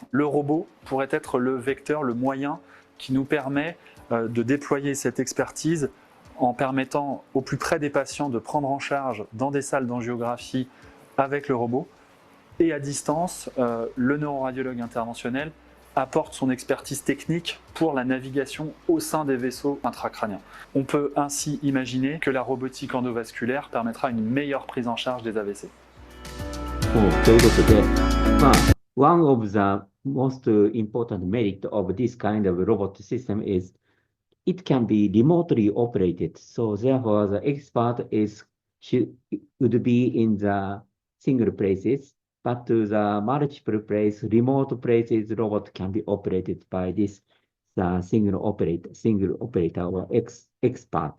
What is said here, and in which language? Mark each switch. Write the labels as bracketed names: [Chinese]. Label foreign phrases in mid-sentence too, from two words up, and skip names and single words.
[French] Le robot pourrait être le vecteur, le moyen qui nous permet de déployer cette expertise en permettant au plus près des patients de prendre en charge dans des salles d'angiographie avec le robot et à distance, le neuroradiologue interventionnel apporte son expertise technique pour la navigation au sein des vaisseaux intracrâniens. On peut ainsi imaginer que la robotique endovasculaire permettra une meilleure prise en charge des AVC. [Japanese] ということで、 [English] まあ、one of the most important merit of this kind of robot system is it can be remotely operated. So therefore, the expert would be in the single places, but to the multiple place, remote places, robot can be operated by this single operator or expert.